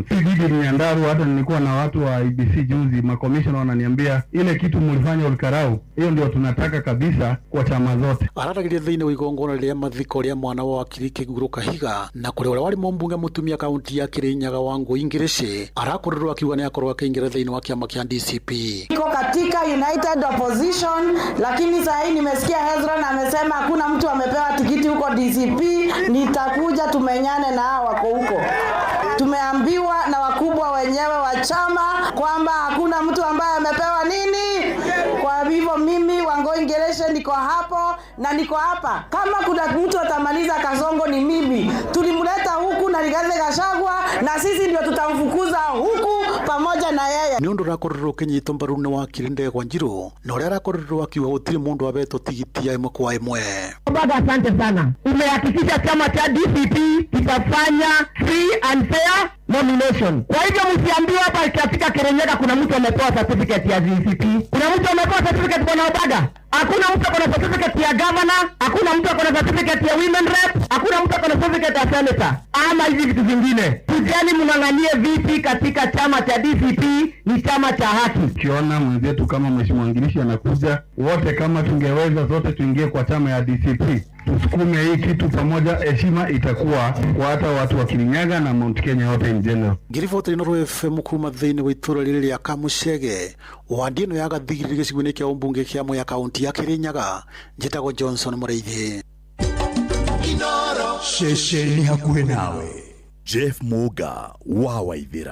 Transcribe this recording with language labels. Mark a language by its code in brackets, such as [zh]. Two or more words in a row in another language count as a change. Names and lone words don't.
[sw] Hii ni Nyandaru, hata nilikuwa na watu wa IBC juzi, makomishona wananiambia ile kitu mlifanya Olkarau, hiyo ndio tunataka kabisa kwa chama zote. [ki] Araragĩria thĩinĩ wa igongona rĩa mathiko rĩa mwana wa wakiri Kĩgũrũ Kahiga na kũrĩa ũrĩa warĩ mũmbunge mũtumia kaunti ya Kĩrĩnyaga Wangũi Ngĩrĩcĩ arakorirwo akiuga nĩ akorwo akĩingĩra thĩinĩ wa kĩama kĩa DCP. [sw] Iko katika United Opposition, lakini sasa hii nimesikia Hezron amesema hakuna mtu amepewa tikiti huko DCP, nitakuja tumenyane na hao wako huko. Tumeambiwa na wakubwa wenyewe wa chama kwamba hakuna mtu ambaye amepewa nini. Kwa hivyo mimi Wangũi Ngĩrĩcĩ niko hapo na niko hapa. Kama kuna mtu atamaliza Kasongo ni mimi. Tulimleta huku na Rigathi Gachagua na sisi ndio tutamfukuza huku pamoja na yeye. [ki] Nĩ ũndũ ũrakorirwo ũkĩnyitwo mbaru nĩ wakiri Ndegwa Wanjiru na ũrĩa arakorirwo akiuga gũtirĩ mũndũ wabetwo tigiti ya ĩmwe kwa ĩmwe. [sw] Baba, asante sana. Umehakikisha chama cha DCP kitafanya [en] free and fair nomination. [sw] Kwa hivyo msiambiwe hapa ikifika Kĩrĩnyaga kuna mtu amepewa certificate ya DCP. Kuna mtu amepewa certificate kwa Obaga. Hakuna mtu akona certificate ya governor, hakuna mtu akona certificate ya [en] women rep, [sw] hakuna mtu akona certificate ya senator. Ama hizi vitu vingine. Tujani mng'ang'anie viti katika chama cha DCP, ni chama cha haki. Ukiona mwenzetu kama Mheshimiwa Ngirishi anakuja, wote kama tungeweza zote tuingie kwa chama ya DCP. Tusukume hii kitu pamoja, heshima itakuwa kwa hata watu wa Kirinyaga na Mount Kenya wote [en] in general. [ki] Ngiriboti Inooro FM kuma thĩinĩ wa itũũra rĩrĩ rĩa Kamucege, wandi ĩno ya gathigiri gĩcigo-inĩ kĩa ũmbunge kĩa Mwea kaunti ya Kĩrĩnyaga, njĩtagwo Johnson Mũrĩithi. Inooro ceceni hakuhĩ nawe. Jeff Muga wa Waithĩra.